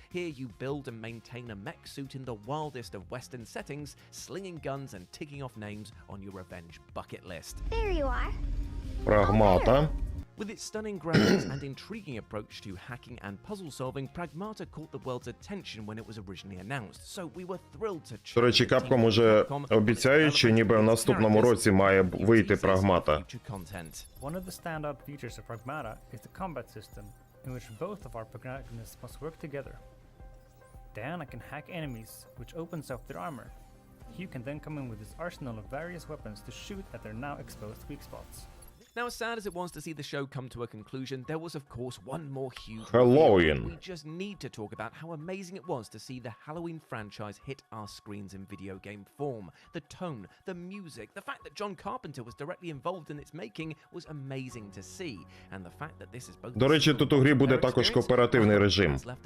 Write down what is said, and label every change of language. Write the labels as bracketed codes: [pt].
[en] Here you build and maintain a mech suit in the wildest of Western settings, slinging guns and ticking off names on your revenge bucket list. There you are. [uk] Прагмата. [en] With its stunning graphics and intriguing approach to hacking and puzzle solving, Pragmata caught the world's attention when it was originally announced, so we were thrilled to [uk] До речі, Capcom уже обіцяють, що ніби в наступному році має вийти Прагмата. [en] One of the standout features of Pragmata is the combat system, in which both of our protagonists must work together. Diana can hack enemies, which opens up their armor. Hugh can then come in with his arsenal of various weapons to shoot at their now exposed weak spots. Now, as sad as it was to see the show come to a conclusion, there was of course one more huge Halloween. We just need to talk about how amazing it was to see the Halloween franchise hit our screens in video game form. The tone, the music, the fact that John Carpenter was directly involved in its making was amazing to see. And the fact that this is both [uk] До речі, тут у грі буде також кооперативний режим.